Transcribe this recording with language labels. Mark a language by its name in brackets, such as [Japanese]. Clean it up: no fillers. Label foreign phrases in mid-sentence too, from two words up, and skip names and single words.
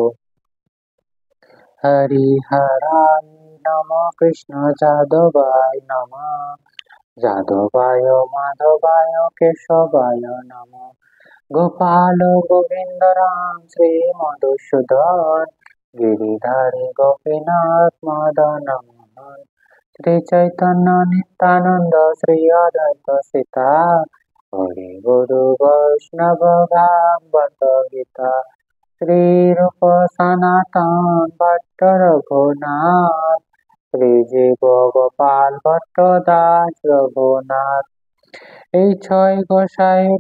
[Sanskrit] হরি হরায় নম, কৃষ্ণ যাদবায় নম, যাদবায় মাধবায় কেশবায় নম, গোপাল গোবিন্দ রাম শ্রী মধুসূদন, গিরিধারী গোপীনাথ মদন মোহন, श्री चैतन्य नित्यानंद श्री अद्वैत सीता हरि गुरु वैष्णव भागवत गीता श्री रूप सनातन [Bangla] भट्ट रघुनाथ श्री जीव गोपाल भट्ट दास रघुनाथ এই ছয় গোসাইয়ের